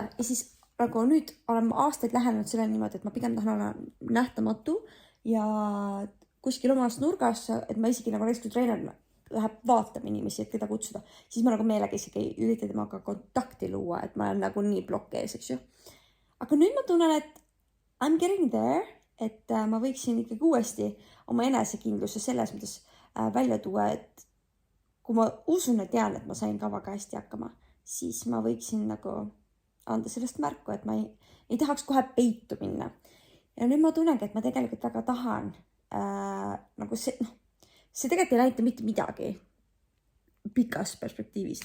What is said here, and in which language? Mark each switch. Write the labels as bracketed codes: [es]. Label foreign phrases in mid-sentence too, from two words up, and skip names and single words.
[et] Ja siis nagu nüüd olen aastaid lähenenud sellele niimoodi, et ma pigem tahan olla nähtamatu ja kuskil omas nurgas, et ma isegi nagu näiteks kui treener läheb vaatama inimesi, et keda kutsuda, siis ma nagu meelega isegi ei ürita temaga kontakti luua, et ma olen nagu nii blokk ees, eks ju. Aga nüüd ma tunnen, et [en] I'm getting there, [et] et ma võiksin ikkagi uuesti oma enesekindluse selles mõttes välja tuua, et kui ma usun ja tean, et ma sain kavaga hästi hakkama, siis ma võiksin nagu anda sellest märku, et ma ei tahaks kohe peitu minna. Ja nüüd ma tunnengi, et ma tegelikult väga tahan nagu see tegelikult ei näita mitte midagi pikas perspektiivis.